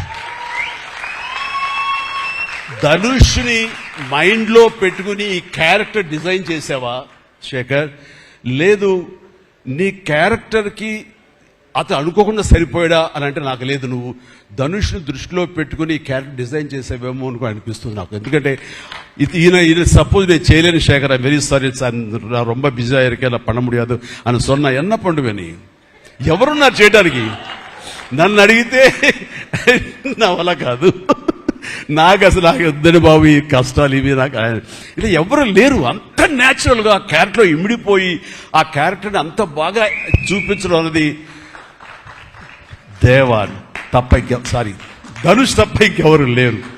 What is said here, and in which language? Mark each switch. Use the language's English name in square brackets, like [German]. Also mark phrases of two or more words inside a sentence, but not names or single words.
[Telugu] ధనుష్ని మైండ్లో పెట్టుకుని ఈ క్యారెక్టర్ డిజైన్ చేసావా శేఖర్? లేదు, నీ క్యారెక్టర్కి అతను అనుకోకుండా సరిపోయాడా అని అంటే నాకు లేదు. నువ్వు ధనుష్ను దృష్టిలో పెట్టుకుని ఈ క్యారెక్టర్ డిజైన్ చేసేవేమో అనుకో అనిపిస్తుంది నాకు. ఎందుకంటే ఈయన సపోజ్ నేను చేయలేని శేఖర్, [English] very sorry [Tamil] நான் ரொம்ப பிஸியாக இருக்கேன், நான் பண்ண முடியாது అని சொன்னா என்ன பண்ணுவேని? [Telugu] ఎవరున్నారు చేయడానికి? నన్ను అడిగితే నా వల్ల కాదు, నాకు అసలు నాకు వద్దని బాబు ఈ కష్టాలు ఇవి నాకు ఇలా ఎవరు లేరు. అంత న్యాచురల్ గా ఆ క్యారెక్టర్ ఇమిడిపోయి ఆ క్యారెక్టర్ని అంత బాగా చూపించడం అనేది ధనుష్ తప్ప ఇంకెవరు లేరు.